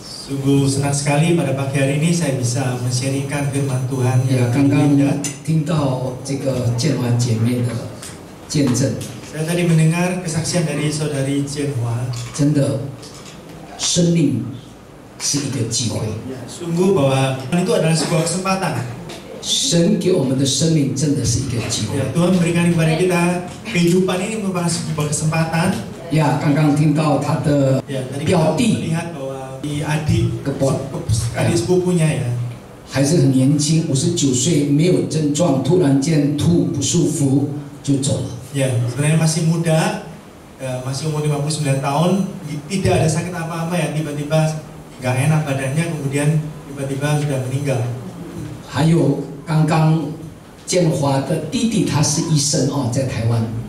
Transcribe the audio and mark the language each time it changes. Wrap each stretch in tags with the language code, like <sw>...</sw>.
<id>Sungguh senang sekali pada pagi hari ini saya bisa men-sharingkan firman Tuhan yang</id> <zh>刚刚</zh> <id>indah.</id> <zh>听到这个建华姐妹的见证，</zh> <id>Saya tadi mendengar kesaksian dari saudari Jianhua.</id> <zh>真的，生命是一个机会。</zh> <id>Sungguh bahwa itu adalah sebuah kesempatan.</id> <zh>神给我们的生命真的是一个机会。</zh> <id>Ya, Tuhan berikan kepada kita kehidupan ini merupakan sebuah kesempatan.</id> <zh>呀，刚刚听到他的</zh> <id>Ya, tadi</id> <zh>表</zh> <id>kita</id> <zh>弟</zh> <id>melihat bahwa di adik Kepot. adik sepupunya ya.</id> <zh>还是很年轻，59岁，没有症状，突然间吐不舒服就走了。</zh> <id>Ya, sebenarnya masih muda, masih umur 59 tahun, tidak ada sakit apa-apa ya, tiba-tiba nggak enak badannya, kemudian tiba-tiba sudah meninggal.</id> <zh>还有刚刚建华的弟弟，他是医生哦，在台湾。</zh>